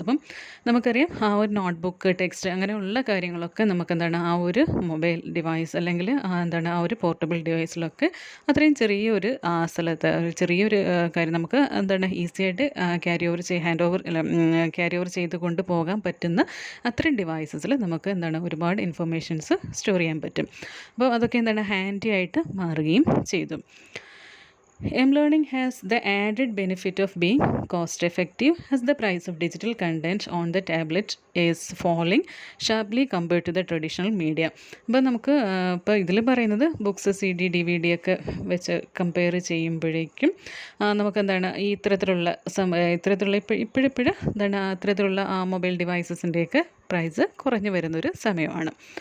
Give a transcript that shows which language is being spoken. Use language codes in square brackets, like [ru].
[ml] അപ്പം നമുക്കറിയാം ആ ഒരു നോട്ട്ബുക്ക്, ടെക്സ്റ്റ് അങ്ങനെയുള്ള കാര്യങ്ങളൊക്കെ നമുക്ക് എന്താണ് ആ ഒരു മൊബൈൽ ഡിവൈസ് അല്ലെങ്കിൽ എന്താണ് ആ ഒരു പോർട്ടബിൾ ഡിവൈസിലൊക്കെ അത്രയും ചെറിയൊരു സ്ഥലത്ത് ചെറിയൊരു കാര്യം നമുക്ക് എന്താണ് ഈസി ആയിട്ട് ക്യാരി ഓവർ ചെയ്ത് കൊണ്ട് പോകാൻ പറ്റുന്ന അത്രയും ഡിവൈസസിൽ നമുക്ക് എന്താണ് ഒരുപാട് ഇൻഫർമേഷൻസ് സ്റ്റോർ ചെയ്യാൻ പറ്റും. അപ്പോൾ അതൊക്കെ എന്താണ് ഹാൻഡി ആയിട്ട് മാറുകയും ചെയ്തു. [en] M-learning has the added benefit of being cost effective as the price of digital content on the tablet is falling sharply compared to the traditional media. [ml] അപ്പോൾ നമുക്ക് ഇപ്പോൾ ഇതിൽ പറയുന്നത് ബുക്സ്, CD, DVD ഒക്കെ വെച്ച് കമ്പയർ ചെയ്യുമ്പോഴേക്കും നമുക്കെന്താണ് ഈ ഇത്തരത്തിലുള്ള ഇപ്പോഴിപ്പോഴും എന്താണ് അത്തരത്തിലുള്ള മൊബൈൽ ഡിവൈസസിൻ്റെയൊക്കെ പ്രൈസ് കുറഞ്ഞു വരുന്നൊരു സമയമാണ്.